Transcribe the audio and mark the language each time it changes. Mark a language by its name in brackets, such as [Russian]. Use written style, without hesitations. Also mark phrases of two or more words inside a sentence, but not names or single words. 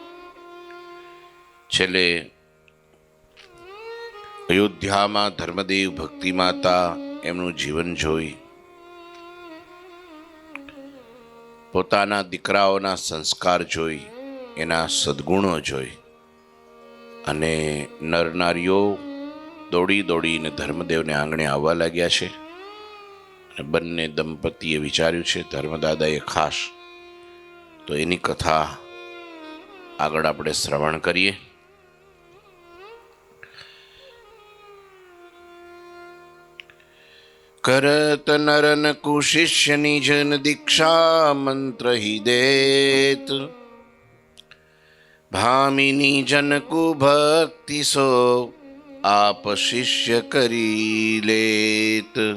[Gujarati] છેલ્લે અયોધ્યામાં ધર્મદેવ ભક્તિ માતા એમનું જીવન જોઈ પોતાના દીકરાઓના સંસ્કાર જોઈ એના સદ્ગુણો જોઈ અને નરનારીઓ દોડી દોડીને ધર્મદેવને આંગણે આવવા લાગ્યા છે। બંને દંપતીએ વિચાર્યું છે ધર્મદાદાએ ખાસ તો એની કથા આગળ આપણે શ્રવણ કરીએ। [Hindi] करत नरन कुशिष्य निजन दीक्षा मंत्र ही देत भामिनी जन को भक्ति सो आप शिष्य करी लेत।